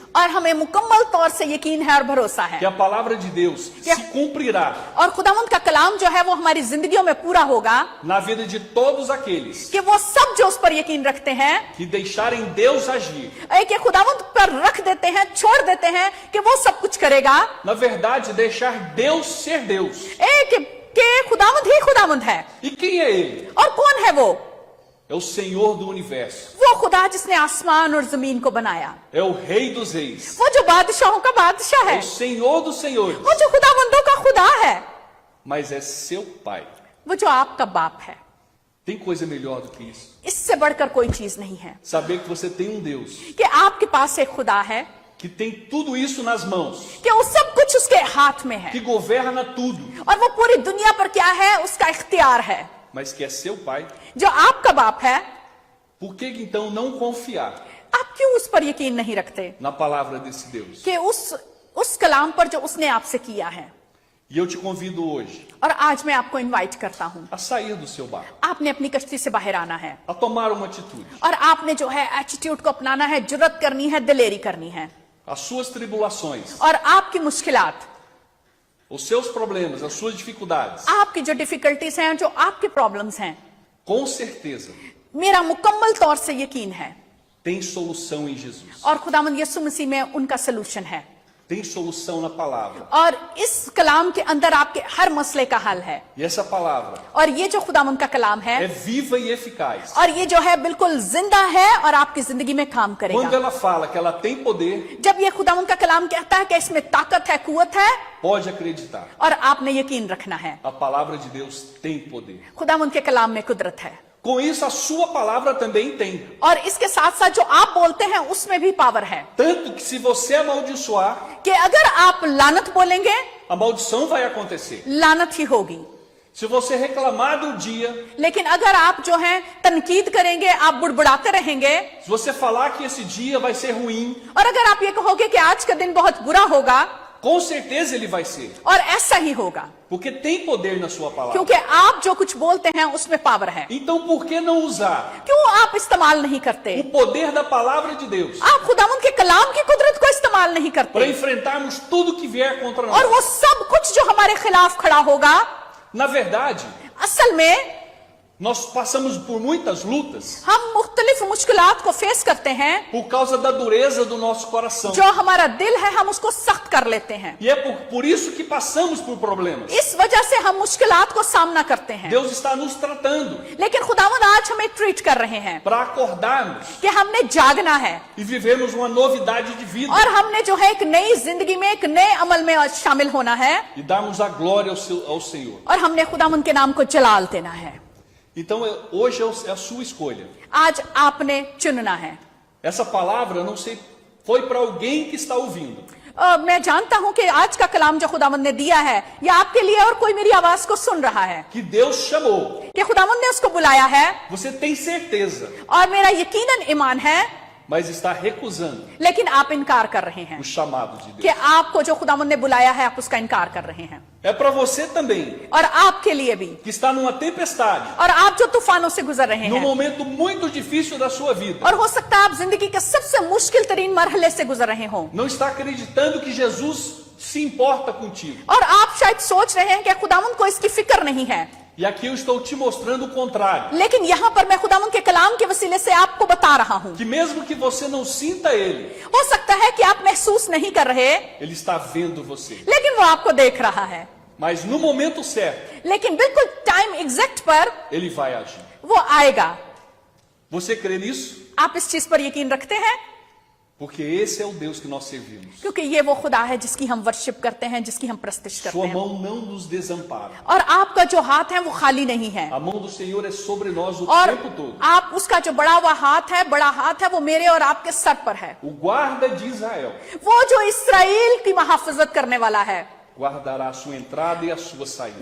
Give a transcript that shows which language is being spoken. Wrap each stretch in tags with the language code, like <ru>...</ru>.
<hi>और हमें मुकम्मल तौर से यकीन है और भरोसा है</hi> <pt>que a palavra de Deus se cumprirá</pt> <hi>और खुदावंद का कलाम जो है वो हमारी जिंदगियों में पूरा होगा,</hi> <pt>na vida de todos aqueles</pt> <hi>कि वो सब जो उस पर यकीन रखते हैं,</hi> <pt>que deixarem Deus agir.</pt> <hi>कि खुदावंद पर रख देते हैं, छोड़ देते हैं कि वो सब कुछ करेगा।</hi> <pt>Na verdade, deixar Deus ser Deus.</pt> <hi>कि खुदावंद ही खुदावंद है।</hi> <pt>E quem é Ele?</pt> <hi>और कौन है वो?</hi> <pt>É o Senhor do universo.</pt> <hi>वो खुदा जिसने आसमान और जमीन को बनाया,</hi> <pt>É o Rei dos Reis.</pt> <hi>वो जो बादशाहों का बादशाह</hi> <pt>É</pt> <hi>है,</hi> <pt>o Senhor dos Senhores.</pt> <hi>वो जो खुदावंदों का खुदा है,</hi> <pt>Mas é seu Pai.</pt> <hi>वो जो आपका बाप है।</hi> <pt>Tem coisa melhor do que isso?</pt> <hi>इससे बढ़कर कोई चीज नहीं है</hi> <pt>Saber que você tem um Deus</pt> <hi>कि आपके पास एक खुदा है</hi> <pt>que tem tudo isso nas mãos,</pt> <hi>कि वो सब कुछ उसके हाथ में है</hi> <pt>que governa tudo,</pt> <hi>और वो पूरी दुनिया पर क्या है उसका इख्तियार है</hi> <pt>mas que é seu Pai.</pt> <hi>जो आपका बाप है</hi> <pt>Por que então não confiar</pt> <hi>आप क्यों उस पर यकीन नहीं रखते</hi> <pt>na palavra desse Deus?</pt> <hi>कि उस कलाम पर जो उसने आपसे किया है</hi> <pt>E eu te convido hoje</pt> <hi>और आज मैं आपको इनवाइट करता हूं</hi> <pt>a sair do seu barco,</pt> <hi>आपने अपनी कश्ती से बाहर आना है</hi> <pt>a tomar uma atitude.</pt> <hi>और आपने जो है एटीट्यूड को अपनाना है जुर्रत करनी है दिलेरी करनी है</hi> <pt>As suas tribulações,</pt> <hi>और आपकी मुश्किलात</hi> <pt>os seus problemas, as suas dificuldades,</pt> <hi>आपकी जो डिफिकल्टीज हैं जो आपके प्रॉब्लम्स हैं</hi> <pt>com certeza</pt> <hi>मेरा मुकम्मल तौर से यकीन है</hi> <pt>tem solução em Jesus.</pt> <hi>और खुदावंद यीशु मसीह में उनका सलूशन है</hi> <pt>Tem solução na palavra.</pt> <hi>और इस कलाम के अंदर आपके हर मसले का हल है</hi> <pt>E essa palavra</pt> <hi>और ये जो खुदावंद का कलाम है</hi> <pt>é viva e eficaz.</pt> <hi>और ये जो है बिल्कुल जिंदा है और आपकी जिंदगी में काम</hi> <pt>Quando</pt> <hi>करेगा</hi> <pt>ela fala que ela tem poder,</pt> <hi>जब ये खुदावंद का कलाम कहता है कि इसमें ताकत है कुव्वत है</hi> <pt>pode acreditar.</pt> <hi>और आपने यकीन रखना है</hi> <pt>A palavra de Deus tem poder.</pt> <hi>खुदावंद के कलाम में कुदरत है</hi> <pt>Com isso, a sua palavra também tem.</pt> <hi>और इसके साथ साथ जो आप बोलते हैं उसमें भी पावर है</hi> <pt>Tanto que se você amaldiçoar,</pt> <hi>कि अगर आप लानत बोलेंगे</hi> <pt>a maldição vai acontecer.</pt> <hi>लानत ही होगी</hi> <pt>Se você reclamar do dia,</pt> <hi>लेकिन अगर आप जो है तनकीद करेंगे आप बुड़बुड़ाते रहेंगे</hi> <pt>se você falar que esse dia vai ser ruim,</pt> <hi>और अगर आप ये कहोगे कि आज का दिन बहुत बुरा होगा</hi> <pt>com certeza ele vai ser.</pt> <hi>और ऐसा ही होगा</hi> <pt>Porque tem poder na sua palavra.</pt> <hi>क्योंकि आप जो कुछ बोलते हैं उसमें पावर है</hi> <pt>Então por que não usar</pt> <hi>क्यों आप इस्तेमाल नहीं करते</hi> <pt>o poder da palavra de Deus</pt> <hi>आप खुदावंद के कलाम की कुदरत को इस्तेमाल नहीं</hi> <pt>para</pt> <hi>करते</hi> <pt>enfrentarmos tudo que vier contra</pt> <hi>और</hi> <pt>nós?</pt> <hi>वो सब कुछ जो हमारे खिलाफ खड़ा होगा</hi> <pt>Na verdade,</pt> <hi>असल में</hi> <pt>nós passamos por muitas lutas</pt> <hi>हम मुख्तलिफ मुश्किलात को फेस करते हैं</hi> <pt>por causa da dureza do nosso coração.</pt> <hi>जो हमारा दिल है हम उसको सख्त कर लेते हैं</hi> <pt>E é por isso que passamos por problemas.</pt> <hi>इस वजह से हम मुश्किलात को सामना करते हैं</hi> <pt>Deus está nos tratando</pt> <hi>लेकिन खुदावंद आज हमें ट्रीट कर रहे हैं</hi> <pt>para acordarmos</pt> <hi>कि हमने जागना है</hi> <pt>e vivermos uma novidade de vida</pt> <hi>और हमने जो है एक नई जिंदगी में एक नए अमल में शामिल होना है</hi> <pt>e darmos a glória ao Senhor.</pt> <hi>और हमने खुदावंद के नाम को जलाल देना है</hi> <pt>Então hoje é a sua escolha.</pt> <hi>आज आपने चुनना है</hi> <pt>Essa palavra, não sei, foi para alguém que está ouvindo.</pt> <hi>मैं जानता हूं कि आज का कलाम जो खुदावंद ने दिया है ये आपके लिए और कोई मेरी आवाज को सुन रहा है</hi> <pt>Que Deus chamou.</pt> <hi>कि खुदावंद ने उसको बुलाया है</hi> <pt>Você tem certeza,</pt> <hi>और मेरा यकीनन ईमान है</hi> <pt>mas está recusando</pt> <hi>लेकिन आप इनकार कर रहे हैं</hi> <pt>o chamado de</pt> <hi>कि</hi> <pt>Deus.</pt> <hi>आपको जो खुदावंद ने बुलाया है आप उसका इनकार कर रहे हैं</hi> <pt>É para você também,</pt> <hi>और आपके लिए भी</hi> <pt>que está numa tempestade,</pt> <hi>और आप जो तूफानों से गुजर रहे</hi> <pt>num</pt> <hi>हैं</hi> <pt>momento muito difícil da sua vida,</pt> <hi>और हो सकता है आप जिंदगी के सबसे मुश्किल तरीन मरहले से गुजर रहे हो</hi> <pt>não está acreditando que Jesus se importa contigo.</pt> <hi>और आप शायद सोच रहे हैं कि खुदावंद को इसकी फिक्र नहीं है</hi> <pt>E aqui eu estou te mostrando o contrário.</pt> <hi>लेकिन यहाँ पर मैं खुदावंद के कलाम के वसीले से आपको बता रहा हूँ</hi> <pt>Que mesmo que você não sinta Ele,</pt> <hi>हो सकता है कि आप महसूस नहीं कर रहे</hi> <pt>Ele está vendo você.</pt> <hi>लेकिन वो आपको देख रहा है</hi> <pt>Mas no momento certo,</pt> <hi>लेकिन बिल्कुल टाइम एग्जैक्ट पर</hi> <pt>Ele vai agir.</pt> <hi>वो आएगा</hi> <pt>Você crê nisso?</pt> <hi>आप इस चीज पर यकीन रखते हैं</hi> <pt>Porque esse é o Deus que nós servimos.</pt> <hi>क्योंकि ये वो खुदा है जिसकी हम वर्शिप करते हैं जिसकी हम प्रस्तिश करते</hi> <pt>Sua</pt> <hi>हैं</hi> <pt>mão não nos desampara.</pt> <hi>और आपका जो हाथ है वो खाली नहीं है</hi> <pt>A mão do Senhor é sobre nós o</pt> <hi>और</hi> <pt>tempo todo.</pt> <hi>आप उसका जो बड़ा हुआ हाथ है बड़ा हाथ है वो मेरे और आपके सर पर है</hi> <pt>O guarda de Israel</pt> <hi>वो जो इसराइल की महाफजत करने वाला है</hi> <pt>guardará a sua entrada e a sua saída.</pt>